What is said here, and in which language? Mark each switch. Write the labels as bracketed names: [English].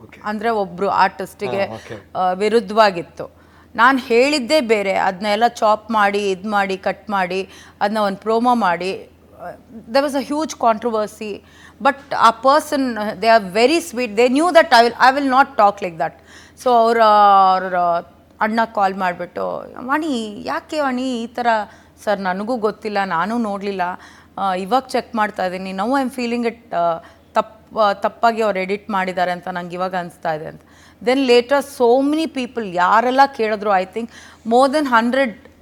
[Kannada] ಅಂದರೆ ಒಬ್ಬರು ಆರ್ಟಿಸ್ಟಿಗೆ ವಿರುದ್ಧವಾಗಿತ್ತು. ನಾನು ಹೇಳಿದ್ದೇ ಬೇರೆ, ಅದನ್ನೆಲ್ಲ ಚಾಪ್ ಮಾಡಿ, ಇದು ಮಾಡಿ, ಕಟ್ ಮಾಡಿ, ಅದನ್ನ ಒಂದು ಪ್ರೋಮೋ ಮಾಡಿ, [English] there was a huge controversy. But a person, they are very sweet, they knew that I will not talk like that. [Kannada] So ಅವ್ರ ಅಣ್ಣ ಕಾಲ್ ಮಾಡಿಬಿಟ್ಟು, ವಾಣಿ ಯಾಕೆ ವಾಣಿ ಈ ಥರ? ಸರ್ ನನಗೂ ಗೊತ್ತಿಲ್ಲ, ನಾನು ನೋಡಲಿಲ್ಲ, ಇವಾಗ ಚೆಕ್ ಮಾಡ್ತಾ ಇದ್ದೀನಿ, [English] now I am feeling it [Kannada] ತಪ್ಪಾಗಿ ಅವ್ರು ಎಡಿಟ್ ಮಾಡಿದ್ದಾರೆ ಅಂತ ನಂಗೆ ಇವಾಗ ಅನಿಸ್ತಾ ಇದೆ ಅಂತ. [English] then later so many people [Kannada] ಯಾರೆಲ್ಲ ಕೇಳಿದ್ರು, [English] I think more than 100